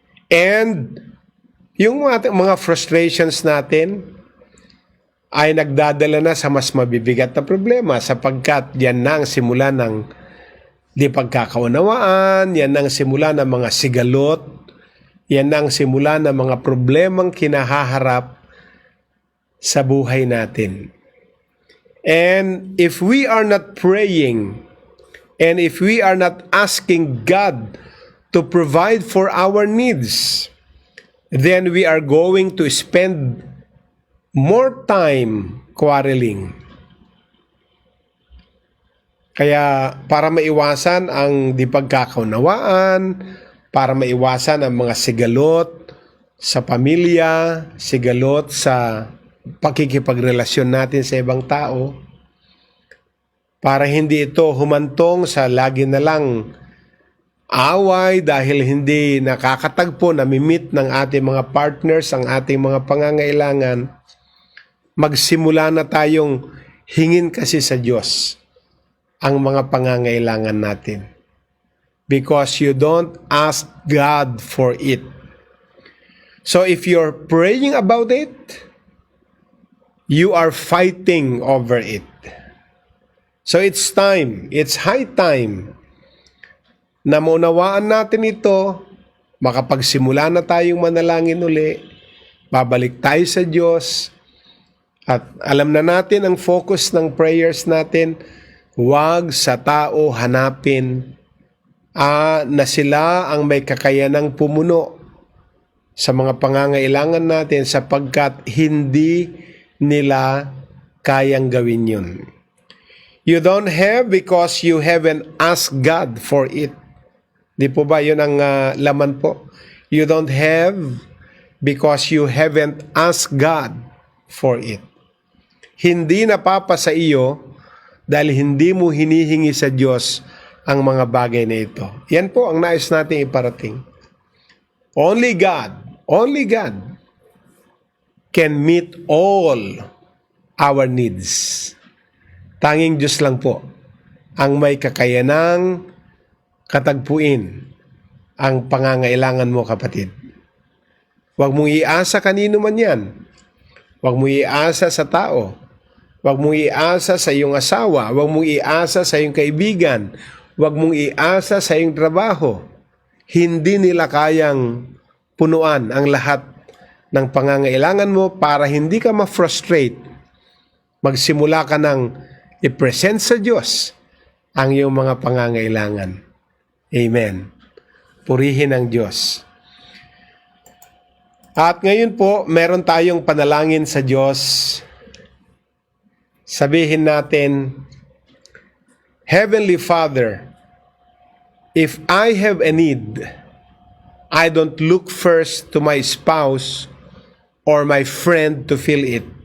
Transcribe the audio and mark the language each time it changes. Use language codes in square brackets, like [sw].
[tl] And yung mga frustrations natin ay nagdadala na sa mas mabibigat na problema sapagkat yan na ang simula ng di pagkakaunawaan, yan na ang simula ng mga sigalot, yan na ang simula ng mga problemang kinahaharap sa buhay natin. [en] And if we are not praying, and if we are not asking God to provide for our needs, then we are going to spend more time quarreling. [tl] Kaya para maiwasan ang di pagkakaunawaan, para maiwasan ang mga sigalot sa pamilya, sigalot sa pakikipagrelasyon natin sa ibang tao, para hindi ito humantong sa lagi na lang away dahil hindi nakakatagpo na mimit ng ating mga partners ang ating mga pangangailangan, magsimula na tayong hingin kasi sa Diyos ang mga pangangailangan natin. [en] Because you don't ask God for it. So if you're praying about it, you are fighting over it. So it's high time [tl] na maunawaan natin ito, makapagsimula na tayong manalangin uli, babalik tayo sa Diyos, at alam na natin ang focus ng prayers natin, huwag sa tao hanapin na sila ang may kakayanang pumuno sa mga pangangailangan natin sapagkat hindi nila kayang gawin yun. [en] You don't have because you haven't asked God for it. [tl] Di po ba yun ang laman po? [en] You don't have because you haven't asked God for it. [tl] Hindi napapa sa iyo dahil hindi mo hinihingi sa Diyos ang mga bagay na ito. Yan po ang nais nating iparating. [en] Only God can meet all our needs. [tl] Tanging Diyos lang po ang may kakayanang katagpuin ang pangangailangan mo, kapatid. Huwag mong iasa kanino man yan. Huwag mong iasa sa tao. Huwag mong iasa sa iyong asawa. Huwag mong iasa sa iyong kaibigan. Huwag mong iasa sa iyong trabaho. Hindi nila kayang punuan ang lahat ng pangangailangan mo para hindi ka ma-frustrate. Magsimula ka ng i-present sa Diyos ang iyong mga pangangailangan. Amen. Purihin ang Diyos. At ngayon po, meron tayong panalangin sa Diyos. Sabihin natin, [en] Heavenly Father, if I have a need, I don't look first to my spouse or my friend to fill it.